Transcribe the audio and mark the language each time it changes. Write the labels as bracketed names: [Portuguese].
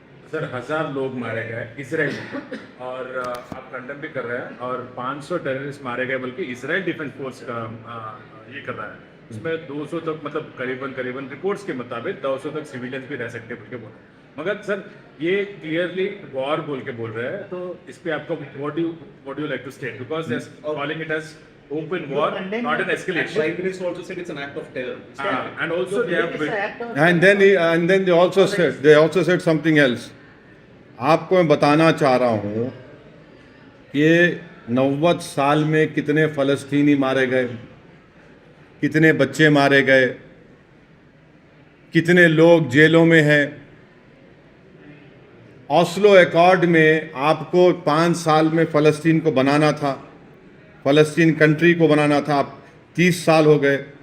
[Hindi] Sir 1000 लोग मारे गए इसराइल में, और आप कंडेम भी कर रहे हैं, और 500 टेररिस्ट मारे गए, बल्कि इसराइल डिफेंस फोर्स का ये कर रहा है। उसमें 200 तक, मतलब करीबन रिपोर्ट्स के मुताबिक 200 तक सिविलियंस भी रह सकते हैं बोल के बोल रहे हैं। मगर सर ये क्लियरली वॉर बोल के बोल रहे हैं, तो इस पे आपका [English] What do you like to state, because they are calling it as open war, not an escalation. Prime Minister also said it's an act of terror. And also they have and then they also said something else. [Hindi] आपको मैं बताना चाह रहा हूँ कि 90 साल में कितने फलस्तीनी मारे गए, कितने बच्चे मारे गए, कितने लोग जेलों में हैं। ओस्लो एकॉर्ड में आपको 5 साल में फ़लस्तीन को बनाना था, फ़लस्तीन कंट्री को बनाना था। आप 30 साल हो गए।